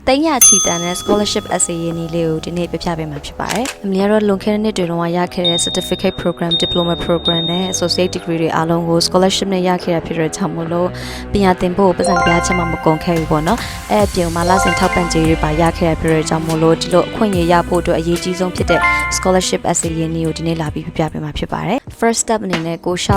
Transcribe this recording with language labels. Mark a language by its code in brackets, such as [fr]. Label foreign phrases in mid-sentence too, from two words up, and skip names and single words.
[my] တိုင်းရချီတန်တဲ့ [en] scholarship essay [my] ရင်းနှီးလေးကိုဒီနေ့ပြပြပေးမှာဖြစ်ပါတယ်။အမလျာတော့လွန်ခဲ့တဲ့နှစ်တွေတုန်းကရခဲ့တဲ့ [en] certificate program, diploma program [my] နဲ့ [en] associate degree [my] တွေအားလုံးကို scholarship နဲ့ရခဲ့ရဖြစ်တဲ့ကြောင့်မို့လို့ပညာသင်ဖို့ပတ်စံပြချင်မှမကုန်ခဲ့ဘူး ပေါ့နော်။အဲ့အပြင်မှာလစဉ်ထောက်ပံ့ကြေးတွေပါရခဲ့ရဖြစ်တဲ့ကြောင့်မို့လို့ဒီလိုအခွင့်အရေးရဖို့အတွက်အရေးကြီးဆုံးဖြစ်တဲ့ [en] scholarship essay [my] ရင်းနှီးကိုဒီနေ့လာပြီးပြပြပေးမှာဖြစ်ပါတယ်။ [en] First step [my] အနေနဲ့ကိုရှော